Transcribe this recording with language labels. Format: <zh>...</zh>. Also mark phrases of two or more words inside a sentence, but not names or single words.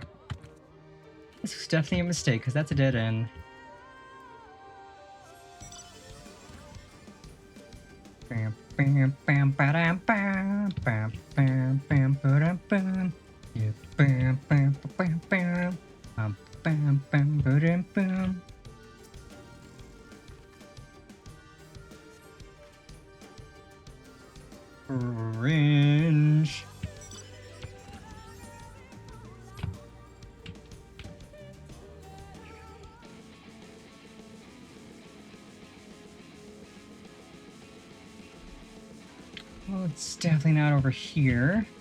<en>This was definitely a mistake, because that's a dead end. Bam, bam, bam, ba-dam, bam, bam, bam, bam, ba-dam, bam. Yeah, bam, bam, bam, bam, bam, bam, bam, ba-dam, bam. Cringe. Well, it's definitely not over here.</en>